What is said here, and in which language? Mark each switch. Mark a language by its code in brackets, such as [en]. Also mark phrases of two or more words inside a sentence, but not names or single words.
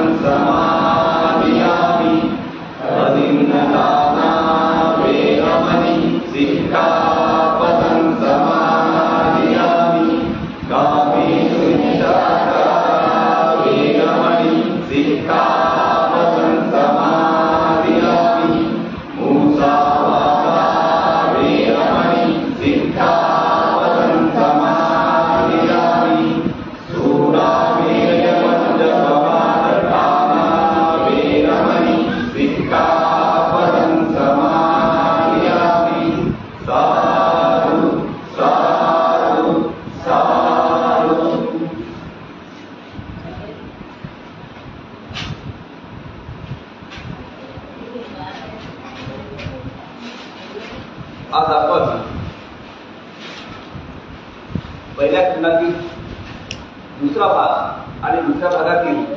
[pi] समादियामि अदिन्नदाना वेरमणि सिक्खापदं समादियामि कामेषुच्छादना वेरमणि सिक्खापदं समादियामि मुसावादा वेरमणि सिक्खापदं समादियामि सूरामेरवज्रपवादकामा वेरमणि सिक्खापदं समादियामि साधु साधु साधु। [mr] आज आपण पहिल्या खंडातील दुसरा भाग आणि दुसऱ्या भागातील